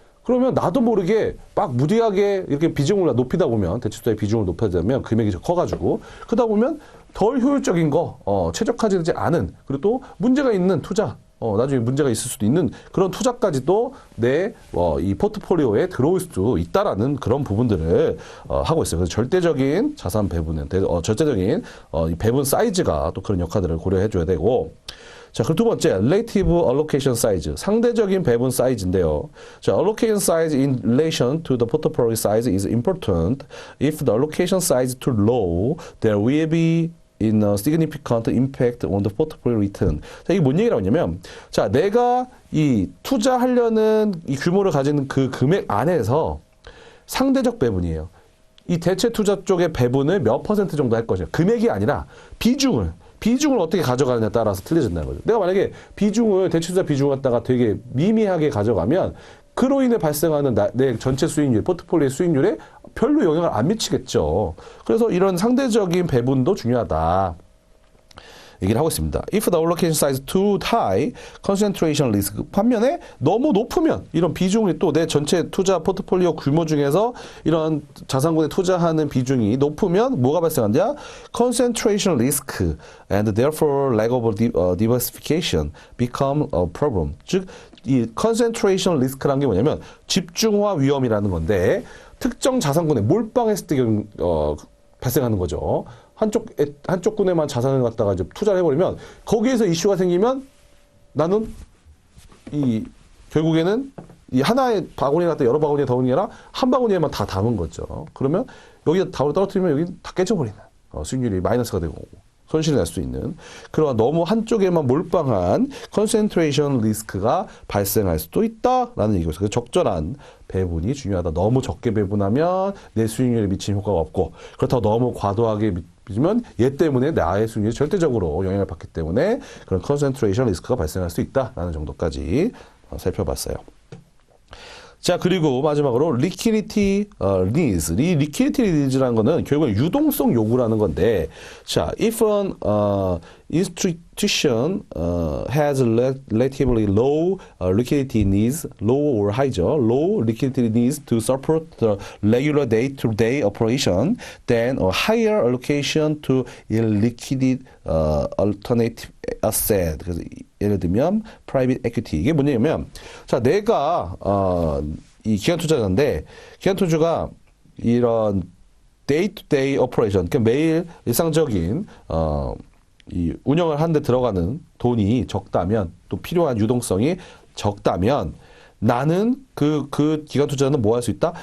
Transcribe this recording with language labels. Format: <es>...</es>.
<ko>그러면 나도 모르게 막 무리하게 이렇게 비중을 높이다 보면 대체 투자의 비중을 높이다 보면 금액이 커가지고 그러다 보면 덜 효율적인 최적화되지 않은 그리고 또 문제가 있는 투자 나중에 문제가 있을 수도 있는 그런 투자까지도 이 포트폴리오에 들어올 수도 있다라는 그런 부분들을 하고 있어요. 그래서 절대적인 자산 배분은 절대적인 이 배분 사이즈가 또 그런 역할들을 고려해줘야 되고. 자, 그리고 두 번째,</ko> <en>relative allocation size,</en> <ko>상대적인 배분 사이즈인데요.</ko> <en>자, allocation size in relation to the portfolio size is important. If the allocation size is too low, there will be in a significant impact on the portfolio return.</en> <ko>자, 이게 뭔 얘기라고 하냐면, 자, 내가 이 투자하려는 이 규모를 가지는 그 금액 안에서 상대적 배분이에요. 이 대체 투자 쪽의 배분을 몇 % 정도 할 것이냐. 금액이 아니라 비중을 어떻게 가져가느냐에 따라서 틀려진다는 거죠. 내가 만약에 대체 투자 비중을 갖다가 되게 미미하게 가져가면 그로 인해 발생하는 내 전체 수익률, 포트폴리오의 수익률에 별로 영향을 안 미치겠죠. 그래서 이런 상대적인 배분도 중요하다. 얘기를 하고 있습니다.</ko> <en>If the allocation size too high, concentration risk.</en> <ko>반면에 너무 높으면 이런 비중이 또 내 전체 투자 포트폴리오 규모 중에서 이런 자산군에 투자하는 비중이 높으면 뭐가 발생한다?</ko> <en>concentration risk and therefore lack of diversification become a problem.</en> <ko>즉, 이 concentration risk라는 게 뭐냐면 집중화 위험이라는 건데 특정 자산군에 몰빵했을 때 발생하는 거죠. 한쪽 군에만 자산을 갖다가 이제 투자를 해버리면 거기에서 이슈가 생기면 나는 결국에는 이 하나의 바구니에 갖다 여러 바구니에 담은 게 아니라 한 바구니에만 다 담은 거죠. 그러면 여기다 다로 떨어뜨리면 여기 다 깨져버리는 수익률이 마이너스가 되고 손실이 날 수 있는 그러한 너무 한쪽에만 몰빵한 컨센트레이션 리스크가 발생할 수도 있다라는 얘기죠. 그래서 적절한 배분이 중요하다. 너무 적게 배분하면 내 수익률에 미치는 효과가 없고 그렇다고 너무 과도하게 면 얘 때문에 나의 수익률이 절대적으로 영향을 받기 때문에 그런 컨센트레이션 리스크가 발생할 수 있다라는 정도까지 살펴봤어요. 자, 그리고 마지막으로 liquidity needs. 이 liquidity needs라는 거는 결국은 유동성 요구라는 건데, 자,</ko> <en>if an institution has relatively low liquidity needs, low or high죠, low liquidity needs to support the regular day-to-day operation, then a higher allocation to illiquid alternative asset.</en> <ko>그래서 예를 들면 private equity. 이게 뭐냐면, 자, 내가 이 기관 투자자인데 기관 투자가 이런 day-to-day operation, 그러니까 매일 일상적인 이 운영을 하는데 들어가는 돈이 적다면 또 필요한 유동성이 적다면 나는 그 기관 투자는 뭐 할 수 있다?</ko>